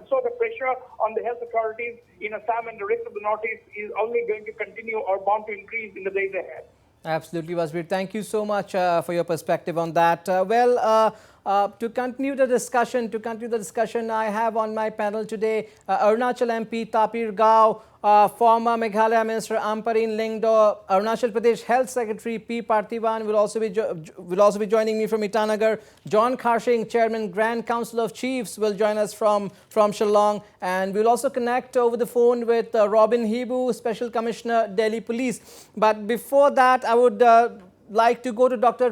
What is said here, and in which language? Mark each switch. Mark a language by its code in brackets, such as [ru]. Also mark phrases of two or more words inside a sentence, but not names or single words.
[en] So the pressure on the health authorities in Assam and the rest of the Northeast is only going to continue or bound to increase in the days ahead. Absolutely, Wasbir. Thank you so much for your perspective on that. To continue the discussion, I have on my panel today Arunachal MP Tapir Gao, former Meghalaya Minister Amparin Lingdo, Arunachal Pradesh Health Secretary P. Parthiban will also be joining me from Itanagar. John Kharsing, Chairman Grand Council of Chiefs, will join us from Shillong, and we'll also connect over the phone with Robin Hibu, Special Commissioner, Delhi Police. But before that, I would like to go to Dr.